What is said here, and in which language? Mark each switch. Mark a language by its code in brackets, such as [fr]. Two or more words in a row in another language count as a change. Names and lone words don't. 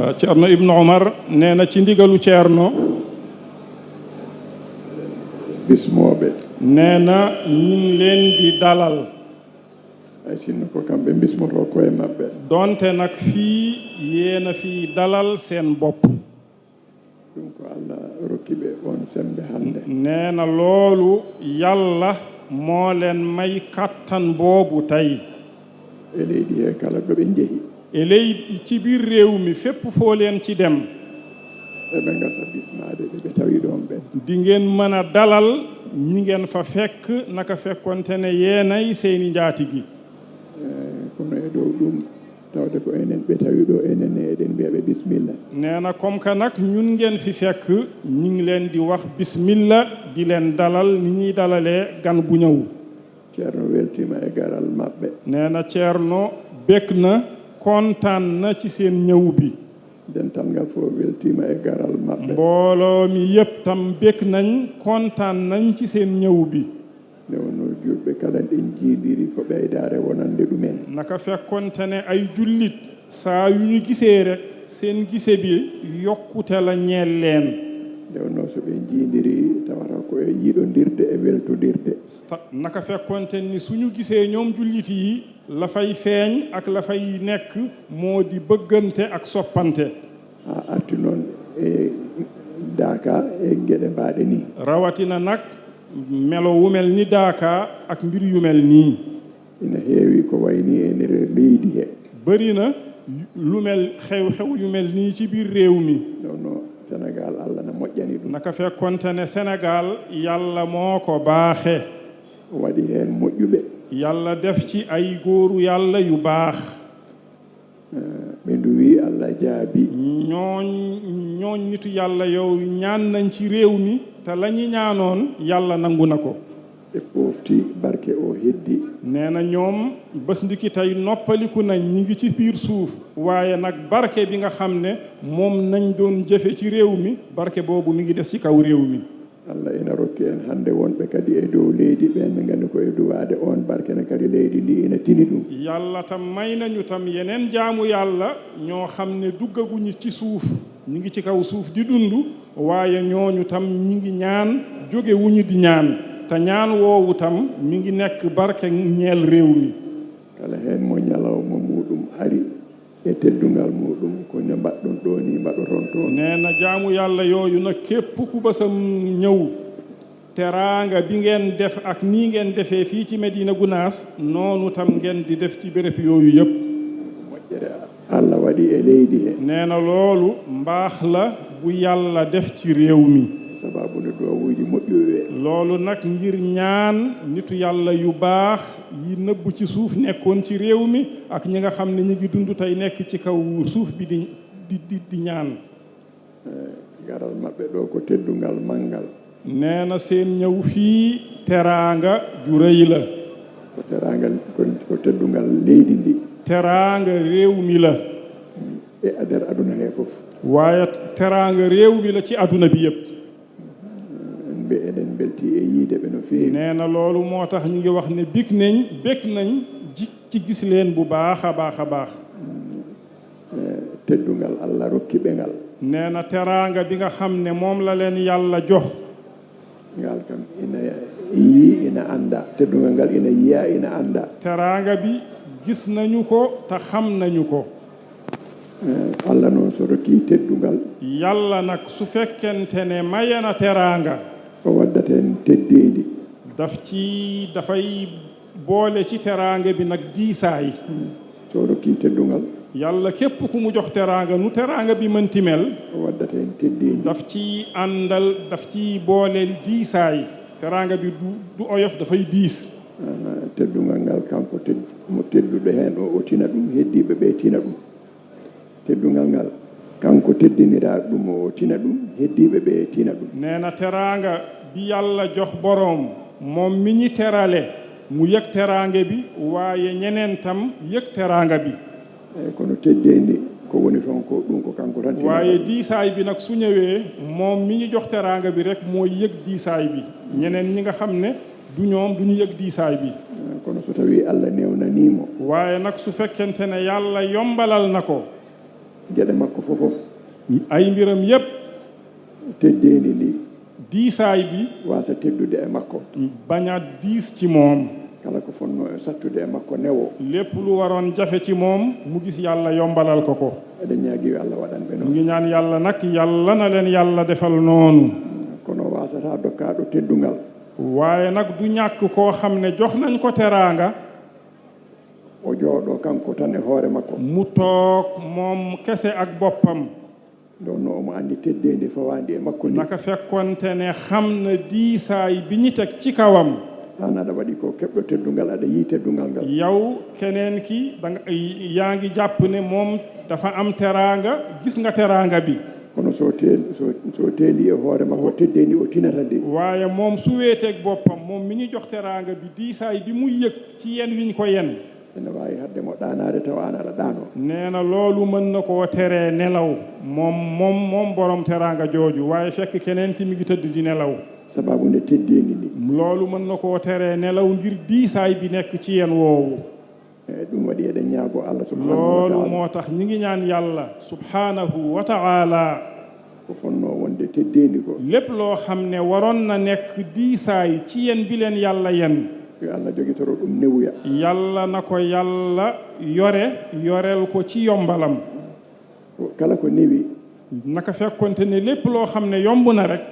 [wo] Ceerno Ibnu Omar nee na ci ndigalu Ceerno [ff] bismooɓe [wo] nee na ñu ngi leen di dalal [ff] ay sinno ko kamɓe bismoto koye maɓɓe [wo] donte nag fii yéena fii dalal seen bopp [ff] ɗum ko Allah rokkiɓe on sembe hannde [wo] nee na loolu yàlla moo leen may kattan boobu tey [ff] e leydi he kala ɗo ɓe njehi [wo] e leydi ci biir réew mi fépp foo leen ci dem [ff] eɓe gasa bismade ɓe tawi ɗon ɓe [wo] di ngeen mën a dalal ñi ngeen fa fekk naka fekkonte ne yeenay seeni njaatigi [ff] kono e dow ɗum tawde ko enen ɓe tawi ɗo enen eɗen mbiyaɓe bisimilla [wo] nee na [fr] comme que [wo] nag ñun ngeen fi fekk ñu ngi leen di wax bismilla di leen dalal ni ñuy dalalee gan bu ñëw [ff] ceerno weltima e garal maɓɓe [wo] nee na Ceerno bég na kontaan na ci seen ñëw bi [ff] dental ngal fof weltima e garal maɓɓe [wo] mbooloo mi yépp tam bég nañ kontaan nañ ci seen ñëw bi [ff] nde wonno julɓe kala ɗen jiidiri ko ɓeydare wonande ɗumen [wo] naka fekkonte ne ay jullit saa yu ñu gisee rek seen gise bi yokkute la ñeel leen [ff] nde wonno so ɓe jiidiri tawata ko e yiɗodirde e weltodirde [wo] naka fekkonte ni suñu gisee ñoom jullit yi la fay feeñ ak la fay nekk moo di bëggante ak soppante [ff] ha arti noon e daaka e gueɗe mbaɗe ni [wo] rawatina nag melo wu mel ni daaka ak mbir yu mel nii [ff] ina heewi ko wayni e nder leydi he [wo] bëri na lu mel xew-xew yu mel nii ci biir réew mi [ff] nonno Sénégal Allah na moƴƴani ɗum [wo] naka fekkonte ne Sénégal yàlla moo ko baaxe [ff] waɗi heen moƴƴuɓe [wo] yàlla def ci ay góoru yàlla yu baax [ff] ɓe nduwi Allah jaabi [wo] ñooñ nitu yàlla yow ñaan nañ ci réew mi te la ñu ñaanoon yàlla nangu na ko [ff] e pofti barke o heddi [wo] nee na ñoom bés ndiki tey noppaliku nañ ñi ngi ci biir suuf waaye nag barke bi nga xam ne moom nañ doon jëfe ci réew mi barke boobu mi ngi des ci kaw réew mi [ff] Allah ina rokki en hannde wonɓe kadi e dow leydi ɓen ɓe nganndi ko e duwaade on barke ne kadi leydi ndi ina tini ɗum [wo] yàlla tam may nañu tam yeneen jaamu yàlla ñoo xam ne duggaguñu ci suuf ñi ngi ci kaw suuf di dund waaye ñooñu tam ñi ngi ñaan jóge wuñu di ñaan te ñaan woowu tam mi ngi nekk barke ñeel réew mi [ff] kala heen mo ñalawma muɗum ari e teddungal muɗum ko ne mbaɗɗon ɗo ni mbaɗoton toon [wo] nee na jaamu yàlla yooyu nag képp ku bësam ñëw teraanga bi ngeen def ak nii ngeen defee fii ci Medina Gounass noonu tam ngeen di def ci béréb yooyu yëpp [ff] moƴƴere Allah waɗi e leydi he [wo] nee na loolu mbaax la bu yàlla def ci réew mi [ff] sababu ne duwawuji moƴƴuɓe [wo] loolu nag ngir ñaan nitu yàlla yu baax yi nëbb ci suuf nekkoon ci réew mi ak ñi nga xam ne ñi ngi dund tey nekk ci kaw suuf bi di ñaan [ff] garal maɓɓe ɗo ko teddungal manngal [wo] nee na seen ñëw fii teraanga ju rëy la [ff] ko teraangal ko teddungal leydi ndi [wo] teraanga réew mi la [ff] e nder aduna he fof [wo] waaye teraanga réew mi la ci aduna bi yëpp [ff] mbe eɗen belti e yiide ɓe no feewi [wo] nee na loolu moo tax ñu ngi wax ne bég nañ ci gis leen bu baax a baax a baax [ff] teddungal Allah rokki ɓe ngal [wo] nee na teraanga bi nga xam ne moom la leen yàlla jox [ff] ngal kam ina yii ina annda teddungal ngal ina yiya ina annda [wo] teraanga bi gis nañu ko te xam nañu ko [ff] Allah noon so rokki teddungal [wo] yàlla nag su fekkente ne mayana teraanga [ff] o waddaten teddeedi [wo] dafay boole ci teraanga bi nag diisaay [ff] so rokki teddungal [wo] yàlla képp ku mu jox teraanga nu teraanga bi mënti mel [ff] o waddaten teddeedi [wo] daf ci boole diisaay teraanga bi du oyof dafay diis [ff] teddungal ngal kanko mo tedduɗo heen o tina ɗum heddiiɓe ɓe tina ɗum teddungal ngal kanko teddiniraaɗo ɗum o tina ɗum heddiiɓe ɓe tina ɗum [wo] nee na teraanga bi yàlla jox boroom moom mi ñi terale mu yëg teraanga bi waaye ñeneen tam yëg teraanga bi [ff] kono teddeendi ko woni toon ko ɗum ko kanko tan [wo] waaye diisaay bi nag su ñëwee moom mi ñu jox teraanga bi rek mooy yëg diisaay bi ñeneen ñi nga xam ne du ñoom du ñu yëg diisaay bi [ff] kono so tawi Allah newnaniimo [wo] waaye nag su fekkente ne yàlla yombalal na ko [ff] geɗe makko fofof [wo] ay mbiram yépp [ff] teddeeni ndi [wo] diisaay bi [ff] wasa teddude e makko [wo] bañ a diis ci moom [ff] kala ko fonno e sattude e makko newo [wo] lépp lu waroon jafe ci moom mu gis yàlla yombalal ko ko [ff] eɗen ñaagui Allah waɗan ɓe [wo] mu noon ngi ñaan yàlla nag yàlla na leen yàlla defal noonu [ff] kono wasata dokkaɗo teddungal [wo] waaye nag du ñàkk koo xam ne jox nañ ko teraanga [ff] o jooɗo kanko tan e hoore makko [wo] mu toog moom kese ak boppam [ff] ɗon no omo andi teddedi fawandi e makko ndi [wo] naka fekkonte ne xam na diisaay bi ñu teg ci kawam [ff] an aɗa waɗi ko keɓɗo teddungal aɗa yii teddungal ngal [wo] yow keneen ki danga yaa ngi jàpp ne moom dafa am teraanga gis nga teraanga bi [ff] kono so teeli e hoore makko teddedi o tinata de [wo] waaye moom su weeteeg boppam moom mi ñu jox teraanga bi diisaay bi muy yëg ci yen wiñ ko yen [ff] ene wawi hadde mo ɗanade taw an aɗa ɗano [wo] nee na loolu mën na koo teree nelaw moom borom teraanga jooju waaye fekk keneen ki mi ngi tëdd di nelaw [ff] sababu nde teddeni ndi [wo] loolu mën na koo teree nelaw ngir diisaay bi nekk ci yen woowu [ff] eyyi ɗum waɗi eɗen ñaago Allah [ar] subhanahu wa [wo] loolu taala moo tax ñi ngi ñaan yàlla [ar] subhanahu wa taala [ff] ko fonno wonde teddeni ko [wo] lépp loo xam ne waroon na nekk diisaay ci yen bi leen yàlla yen [ff] yo Allah jogitoro ɗum newuya [wo] yàlla na ko yàlla yoreel ko ci yombalam [ff] kala ko newi [wo] naka fekkonte ne lépp loo xam ne yomb na rek